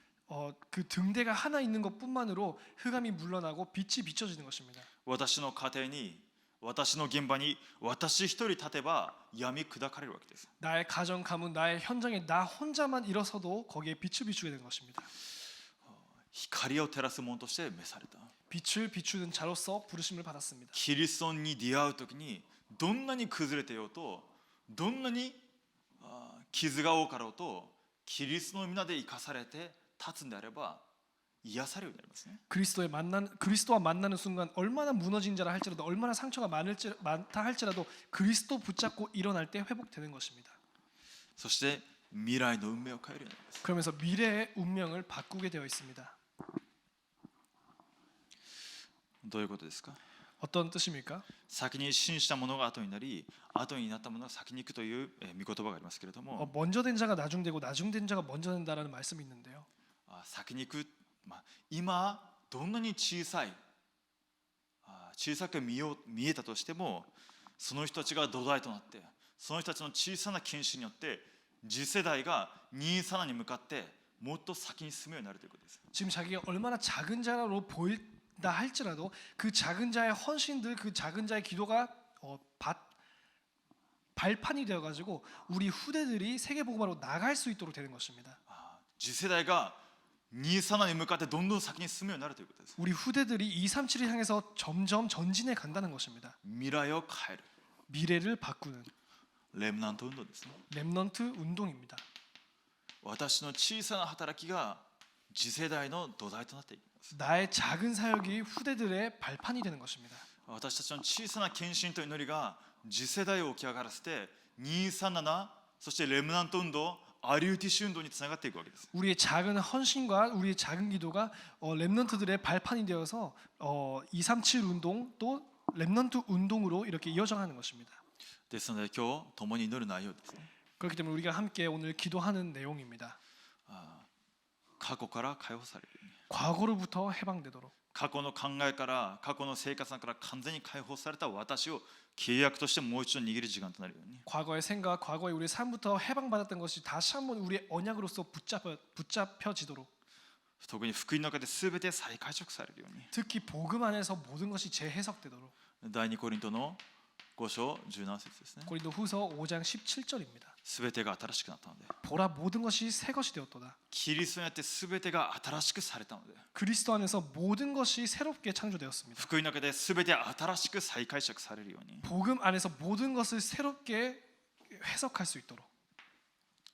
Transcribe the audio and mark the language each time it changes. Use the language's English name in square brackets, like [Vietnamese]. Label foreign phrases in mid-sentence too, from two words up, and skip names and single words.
[Korean] 그 등대가 하나 있는 것뿐만으로 흑암이 물러나고 빛이 비춰지는 것입니다. [Japanese] 私の家庭に私の現場に私一人立てば闇砕かれるわけです。 [Korean] 나의 가정 가문 나의 현장에 나 혼자만 일어서도 거기에 빛을 비추게 되는 것입니다. [Japanese] 光を照らす者として召された。 [Korean] 빛을 비추는 자로서 부르심을 받았습니다. [Japanese] キリストに出会うときにどんなに崩れてようとどんなに傷が多かろうとキリストの皆で生かされて立つんであれば癒されるようになりますね。 [Korean] 그리스도와 만나는 순간 얼마나 무너진 자라 할지라도 얼마나 상처가 많다 할지라도 그리스도 붙잡고 일어날 때 회복되는 것입니다. [Japanese] そして未来の運命を変えるようになります。 [Korean] 그러면서 미래의 운명을 바꾸게 되어 있습니다. [Japanese] どういうことですか？ [Korean] 어떤 뜻입니까? [Japanese] 先に信じたものが後になり後になったものが先に行くという御言葉がありますけれども、 [Korean] 먼저 된 자가 나중되고 나중된 자가 먼저 된다라는 말씀이 있는데요. [Japanese] 先に行く、今どんなに小さく見えたとしてもその人たちが土台となってその人たちの小さな献身によって次世代が27に向かってもっと先に進むようになるということです。 [Korean] 지금 자기가 얼마나 작은 자로 보인다 할지라도 그 작은 자의 헌신들 그 작은 자의 기도가 발판이 되어가지고 우리 후대들이 세계복음화로 나갈 수 있도록 되는 것입니다. [Japanese] 次世代が27に向かってどんどん先に進むようになるということです。 [Korean] 우리 후대들이 237을 향해서 점점 전진해 간다는 것입니다. [Japanese] 未来を変える [Korean] 미래를 바꾸는 [Japanese] レムナント運動ですね。 [Korean] 렘넌트 운동입니다. [Japanese] 私の小さな働きが次世代の土台となっていきます。 [Korean] 나의 작은 사역이 후대들의 발판이 되는 것입니다. [Japanese] 私たちの小さな献身と祈りが次世代を起き上がらせて237そしてレムナント運動アリューティシ運動につながっていくわけです。 [Korean] 우리의 작은 헌신과 우리의 작은 기도가 렘넌트들의 발판이 되어서 237 운동 또 렘넌트 운동으로 이렇게 이어져가는 것입니다. [Japanese] ですので今日共に祈る内容ですね。 [Korean] 그렇기 때문에 우리가 함께 오늘 기도하는 내용입니다. [Japanese] 過去から解放されるように [Korean] 과거로부터 해방되도록 [Japanese] 過去の考えから過去の生活から完全に解放された私を契約としてもう一度握る時間となるように [Korean] 과거의 생각, 과거의 우리의 삶부터 해방받았던 것이 다시 한번 우리의 언약으로서 붙잡혀지도록 [Japanese] 特に福音の中で全て再解釈されるように [Korean] 특히 복음 안에서 모든 것이 재해석되도록 [Japanese] 第2コリントの5章17節ですね。 [Korean] 고린도후서 5장 17절입니다. [Japanese] 全てが新しくなったので [Korean] 보라 모든 것이 새 것이 되었도다. [Japanese] キリストによって全てが新しくされたので [Korean] 그리스도 안에서 모든 것이 새롭게 창조되었습니다. [Japanese] 福音の中で全て新しく再解釈されるように [Korean] 복음 안에서 모든 것을 새롭게 해석할 수 있도록